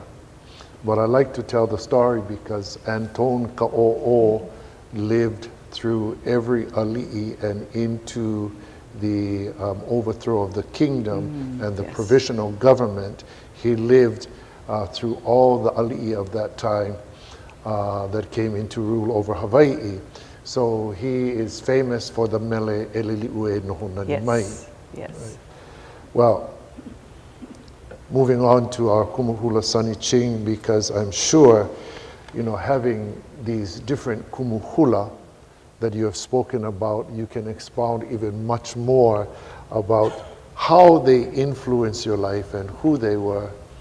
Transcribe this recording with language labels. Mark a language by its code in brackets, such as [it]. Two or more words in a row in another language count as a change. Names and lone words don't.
[en] But I like to tell the story because Antone Ka'o'o lived through every ali'i and into the overthrow of the kingdom and the yes. provisional government. He lived through all the ali'i of that time that came into rule over Hawaii. So he is famous for the [haw] mele elili'ue nohonani mai. [en] Yes. Right. Well, moving on to our [haw] kumu hula [en] Sonny Ching, because I'm sure, you know, having these different [haw] kumu hula [en] that you have spoken about, you can expound even much more about how they influence your life and who they were.